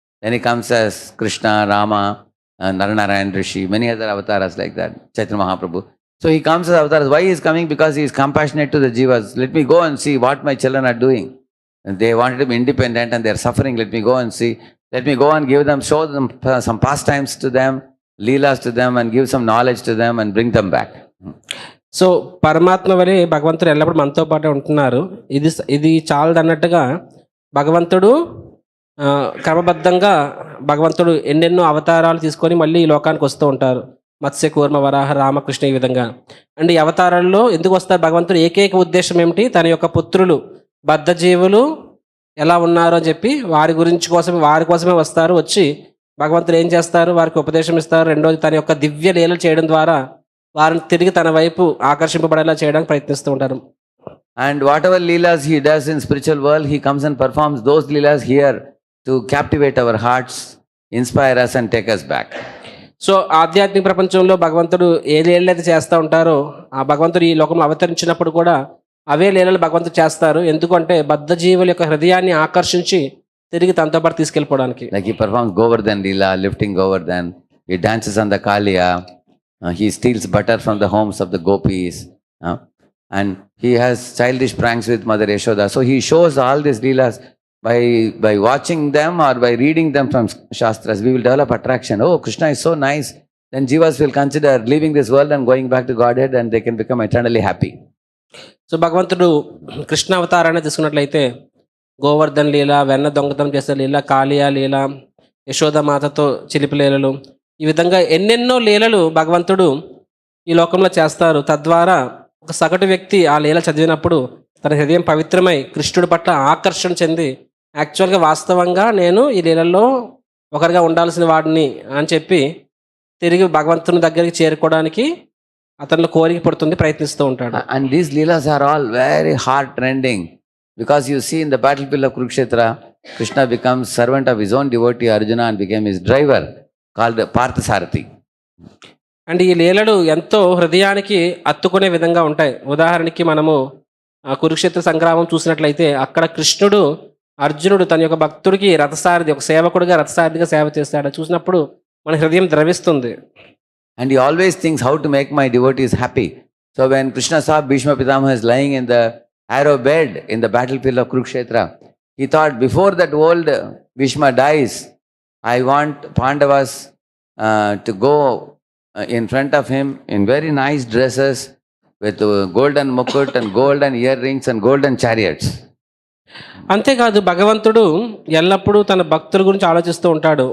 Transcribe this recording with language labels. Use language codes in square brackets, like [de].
[en] Then he comes as Krishna, Rama, Naranarayan Rishi, many other avatars like that, Chaitanya Mahaprabhu. So he comes as avatars. Why he is coming? Because he is compassionate to the jivas. Let me go and see what my children are doing. And they wanted to be independent and they are suffering. Let me go and see. Let me go and give them, show them some pastimes to them, leelas to them, and give some knowledge to them and bring them back. [te] So పరమాత్మ వలె భగవంతుడు ఎల్లప్పుడూ మనతో పాటే ఉంటున్నారు. ఇది చాలదన్నట్టుగా భగవంతుడు క్రమబద్ధంగా భగవంతుడు ఎన్నెన్నో అవతారాలు తీసుకొని మళ్ళీ ఈ లోకానికి వస్తూ ఉంటారు. మత్స్య, కూర్మ, వరాహ, రామకృష్ణ, ఈ విధంగా. అండ్ ఈ అవతారాల్లో ఎందుకు వస్తారు భగవంతుడు? ఏకైక ఉద్దేశం ఏమిటి? తన యొక్క పుత్రులు బద్ధజీవులు ఎలా ఉన్నారు అని చెప్పి వారి కోసమే వస్తారు. వచ్చి భగవంతుడు ఏం చేస్తారు? వారికి ఉపదేశం ఇస్తారు. రెండోది తన యొక్క దివ్య లీలలు చేయడం ద్వారా వారిని తిరిగి తన వైపు ఆకర్షింపబడేలా చేయడానికి ప్రయత్నిస్తూ ఉంటారు. [en] And whatever leelas he does in spiritual world, he comes and performs those leelas here to captivate our hearts, inspire us and take us back. [te] So ఆధ్యాత్మిక ప్రపంచంలో భగవంతుడు ఏ లీలలు చేస్తూ ఉంటారో, ఆ భగవంతుడు ఈ లోకంలో అవతరించినప్పుడు కూడా అవే లీలలు భగవంతుడు చేస్తారు. ఎందుకంటే బద్ధజీవుల యొక్క హృదయాన్ని ఆకర్షించి తిరిగి తనతో పాటు తీసుకెళ్ళిపోవడానికి. [en] Like he performs Govardhan Leela, lifting Govardhan. He dances on the Kaliya. He steals butter from the homes of the gopis. And he has childish pranks with Mother Yashoda. So he shows all these leelas. By watching them or by reading them from Shastras, we will develop attraction. Oh, Krishna is so nice. Then jivas will consider leaving this world and going back to Godhead and they can become eternally happy. [te] So భగవంతుడు కృష్ణ అవతారాన్ని తీసుకున్నట్లయితే గోవర్ధన్ లీల, వెన్న దొంగతనం చేసే లీల, కాళియా లీల, యశోద మాతతో చిలిపి లీలలు, ఈ విధంగా ఎన్నెన్నో లీలలు భగవంతుడు ఈ లోకంలో చేస్తారు. తద్వారా ఒక సగటు వ్యక్తి ఆ లీల చదివినప్పుడు తన హృదయం పవిత్రమై కృష్ణుడి పట్ల ఆకర్షణ చెంది యాక్చువల్గా వాస్తవంగా నేను ఈ లీలల్లో ఒకరిగా ఉండాల్సిన వాడిని అని చెప్పి తిరిగి భగవంతుని దగ్గరికి చేరుకోవడానికి అతనిలో కోరిక పడుతుంది, ప్రయత్నిస్తూ ఉంటాడు. [en] And these leelas are all very heart rending, because you see in the battlefield of Kurukshetra, Krishna becomes servant of his own devotee Arjuna and became his driver, called Parthasarathi. [te] And ఈ లీలలు ఎంతో హృదయానికి అత్తుకునే విధంగా ఉంటాయి. ఉదాహరణకి మనము కురుక్షేత్ర సంగ్రామం చూసినట్లయితే అక్కడ కృష్ణుడు అర్జునుడు తన యొక్క భక్తుడికి రథసారథి, ఒక సేవకుడిగా రథసారథిగా సేవ చేస్తాడు. చూసినప్పుడు మన హృదయం ద్రవిస్తుంది. [en] And he always thinks how to make my devotees happy. So when Krishna saw Bhishma Pitamaha is lying in the arrow bed in the battlefield of Kurukshetra, he thought, before that old Bhishma dies, I want Pandavas to go in front of him in very nice dresses with golden mukut and golden earrings and golden chariots. [te] అంతేకాదు భగవంతుడు ఎల్లప్పుడూ తన భక్తుల గురించి ఆలోచిస్తూ ఉంటాడు.